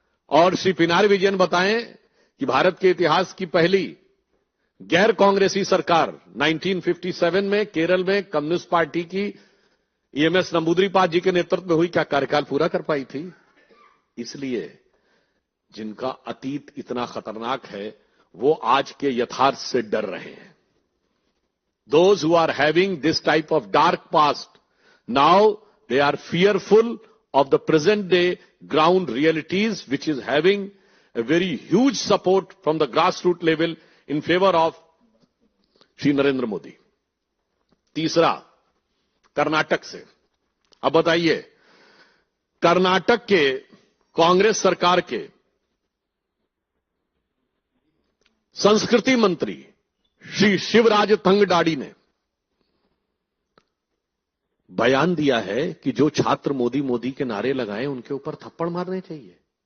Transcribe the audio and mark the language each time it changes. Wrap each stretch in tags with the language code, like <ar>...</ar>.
<hi>और श्री पिनारी विजयन बताएं कि भारत के इतिहास की पहली गैर कांग्रेसी सरकार 1957 में केरल में कम्युनिस्ट पार्टी की ईएमएस नंबूदरीपाद जी के नेतृत्व में हुई, क्या कार्यकाल पूरा कर पाई थी? इसलिए जिनका अतीत इतना खतरनाक है वो आज के यथार्थ से डर रहे हैं।</hi> <en>Those who are having this type of dark past, now they are fearful of the present day ground realities, which is having a very huge support from the grassroots level in favor of Shri Narendra Modi.</en> <hi>तीसरा, कर्नाटक से। अब बताइए, कर्नाटक के कांग्रेस सरकार के संस्कृति मंत्री श्री शिवराज तंगडाडी ने बयान दिया है कि जो छात्र मोदी मोदी के नारे लगाएं उनके ऊपर थप्पड़ मारने चाहिए।</hi>